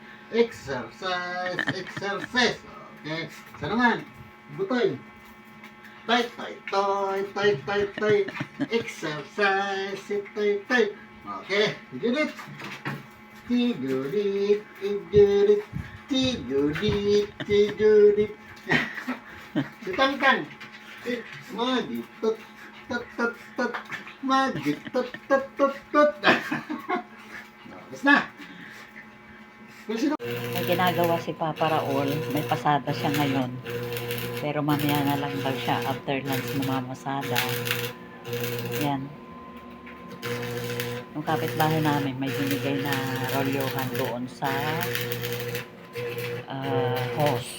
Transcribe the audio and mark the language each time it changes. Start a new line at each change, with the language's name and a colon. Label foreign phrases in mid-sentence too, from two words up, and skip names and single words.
English: Exercise, exercise.
Filipino: Okay, isa naman. Butoy. Tay, tay, tay, tay, tay, tay. Exercise, tay, tay. Okay, Judith. Judith, Judith, Judith, Judith. Si Tangtang. Magi, tut, tut, tut, tut. Magi, tut, tut, tut, tut. Tapos na. Kung sino May ginagawa si Papa Raul. May pasada siya ngayon. Pero mamaya na lang daw siya
English: after lunch
Filipino: mamamasada. Yan. Yung kapitbahay namin may binigay na rolyohan doon sa hose.